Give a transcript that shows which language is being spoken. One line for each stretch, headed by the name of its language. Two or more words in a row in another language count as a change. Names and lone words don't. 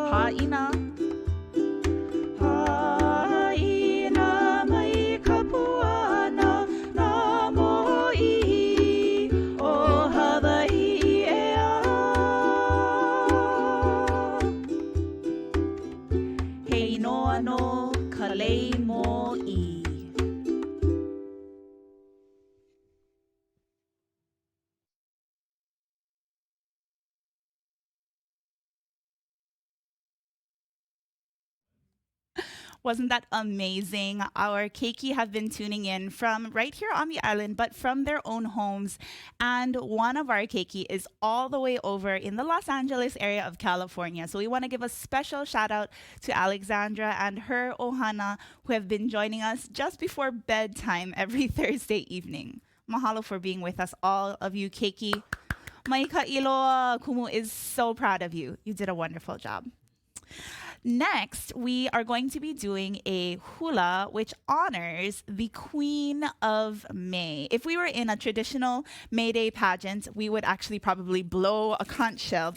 Hawaiian: Ha'ina. Ha'ina mai ka puana nā mo'i o Hawaii ea. Hei noa no ka Lei Mo'i.
English: Wasn't that amazing? Our keiki have been tuning in from right here on the island, but from their own homes. And one of our keiki is all the way over in the Los Angeles area of California. So we want to give a special shout out to Alexandra and her ʻOhana, who have been joining us just before bedtime every Thursday evening. Mahalo for being with us, all of you keiki.
Hawaiian: Maika iloa,
English: Kumu is so proud of you. You did a wonderful job. Next, we are going to be doing a hula which honors the Queen of May. If we were in a traditional May Day pageant, we would actually probably blow a conch shell.